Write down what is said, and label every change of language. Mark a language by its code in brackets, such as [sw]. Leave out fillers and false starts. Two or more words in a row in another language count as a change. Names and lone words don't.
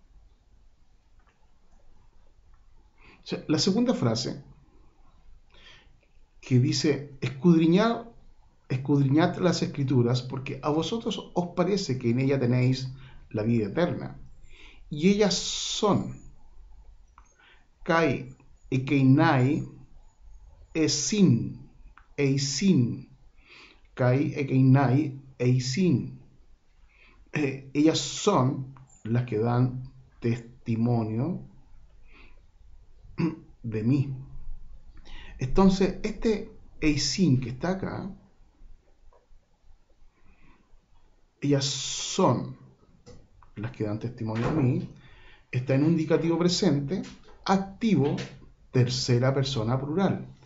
[es] O sea, la segunda frase que dice, escudriñad las escrituras, porque a vosotros os parece que en ella tenéis la vida eterna. Y ellas son [el] καὶ ἐκεῖναι, ἐσιν, εἰσιν. Καὶ, ἐκεῖναι, εἰσιν. [es] Ellas son las que dan testimonio de mí. Entonces, este Eisin que está acá, ellas son las que dan testimonio de mí, está en un indicativo presente, activo, tercera persona plural.